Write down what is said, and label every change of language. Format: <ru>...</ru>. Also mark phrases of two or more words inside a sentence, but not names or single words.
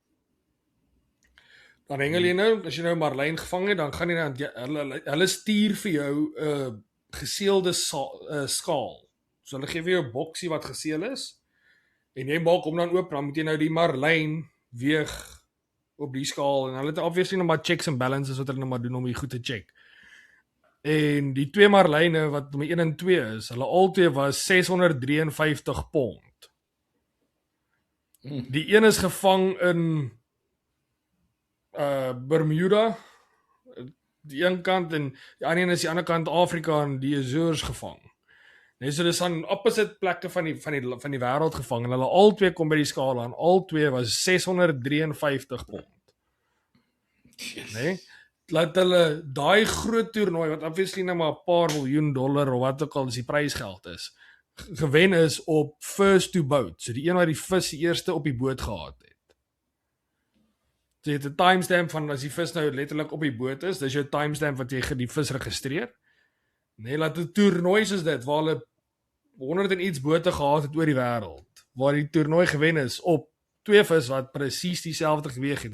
<af>Dan hengel jy nou, as jy nou marlyn gevang het, dan gaan jy nou hulle stuur vir jou 'n geseelde skaal. So hulle gee vir jou 'n boksie wat geseël is en jy maak hom dan oop, dan moet jy nou die marlyn weeg op die skaal en hulle het obviously nog maar</af> <en>checks and balances</en> <af>wat hulle nog maar doen om die goed te check. En die 2 marlyne wat nummer 1 en 2 is, hulle albei was 653 pond. Die een is gevang in Bermuda, die een kant en die ander een is die ander kant Afrika en die Azores gevang. Nee, so dis aan opposite plekke van die wêreld gevang en hulle albei kom by die skaal aan. Albei was 653 pond. Nee? Laat hulle daai groot toernooi wat obviously nou maar 'n paar miljoen dollar of wat ook al is die prysgeld is, gewen is op</af> <en>first to boat.</en> <af>So die een wat die vis die eerste op die boot gehad het. So jy het 'n timestamp van as die vis nou letterlik op die boot is, dis jou timestamp wat jy die vis registreer. Nee, laat 'n toernooi soos dit waar hulle 100 en iets bote gehad het oor die wêreld waar die toernooi gewen is op 2 vis wat presies dieselfde geweg het.</af>